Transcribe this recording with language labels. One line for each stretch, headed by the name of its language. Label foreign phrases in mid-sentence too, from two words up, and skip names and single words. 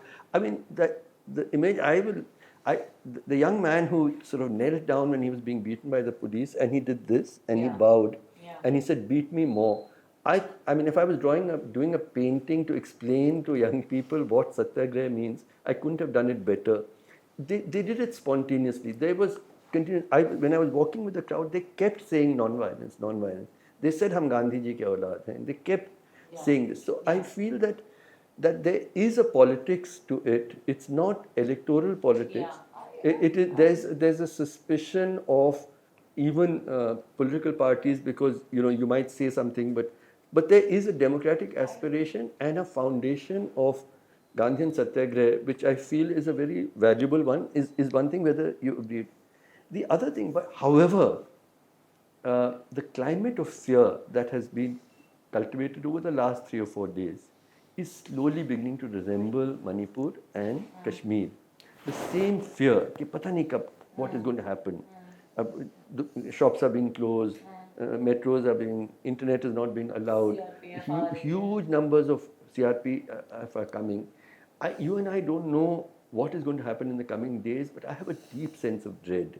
English: I mean, the image the young man who sort of knelt down when he was being beaten by the police, and he did this, and he bowed, and he said, "Beat me more." I mean, if I was doing a painting to explain to young people what satyagraha means, I couldn't have done it better. They did it spontaneously. There was continuous. When I was walking with the crowd, they kept saying non-violence, non-violence. They said,
Hindi: "हम गांधी जी के औलाद हैं."
English: They kept saying this. So I feel that there is a politics to it. It's not electoral politics. There's a suspicion of even political parties, because you might say something, but there is a democratic aspiration and a foundation of Gandhian Satyagraha, which I feel is a very valuable one, is one thing, whether you agree. The other thing, but however, the climate of fear that has been cultivated over the last 3 or 4 days is slowly beginning to resemble Manipur and Kashmir. The same fear,
Hindi: कि पता नहीं कब
English: what is going to happen. The shops are being closed, metros are internet is not being allowed. Huge numbers of CRP are coming. You and I don't know what is going to happen in the coming days, but I have a deep sense of dread.